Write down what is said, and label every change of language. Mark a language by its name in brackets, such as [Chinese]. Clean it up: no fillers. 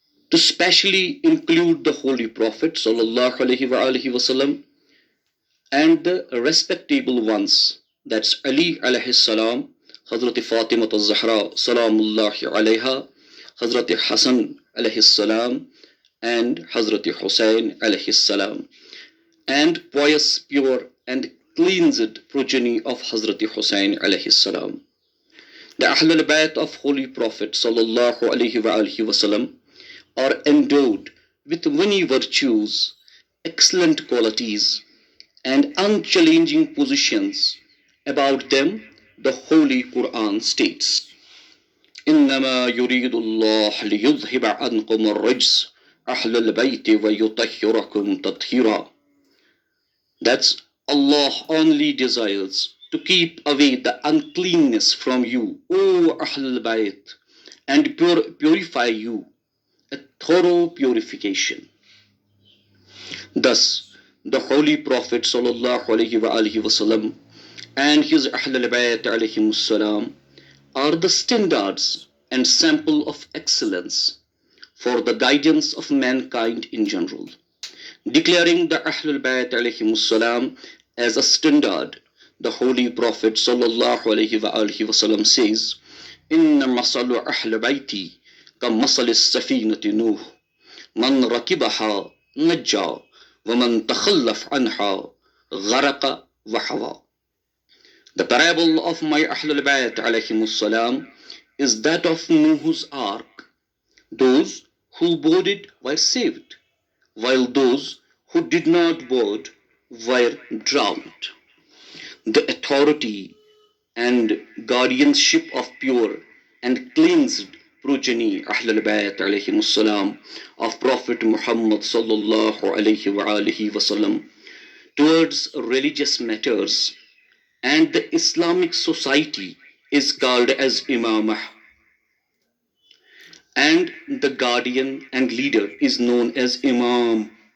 [English] to specially include the Holy Prophet sallallahu alaihi wasallam and the respectable ones, that's Ali alayhi salam, Hazrat Fatima al-Zahra salamullahi alayha, Hazrat Hassan alayhi salam, and Hazrat Hussain alayhi salam, and pious, pure and cleansed progeny of Hazrat Hussain alayhi salam. The Ahlul Bayt of Holy Prophet sallallahu alaihi wasallam are endowed with many virtues, excellent qualities, and unchallenging positions. About them, the Holy Quran states, [Arabic] إنما يريد الله ليذهب عنكم الرجس أهل البيت ويطهركم تطهيرا. [English] That's Allah only desires to keep away the uncleanness from you, O Ahlul Bayt, and purify you, a thorough purification. Thus, the Holy Prophet sallallahu alaihi wasallam and his Ahlul Bayt alayhimus salam are the standards and sample of excellence for the guidance of mankind in general. Declaring the Ahlul Bayt alayhimus salam as a standard, the Holy Prophet sallallahu alaihi wasallam says, [Arabic] Inna masalu ahl bayti ka masal as-safinati Nuh, من ركبها نجا ومن تخلف عنها غرق وحوى. [English] The parable of my Ahlul Bayt alayhimus salam is that of Nuh's ark. Those who boarded were saved, while those who did not board were drowned. The authority and guardianship of pure and cleansed progeny Ahlul Bayt alayhimus salam of Prophet Muhammad sallallahu alayhi wasallam towards religious matters and the Islamic society is called as Imamah, and the guardian and leader is known as Imam.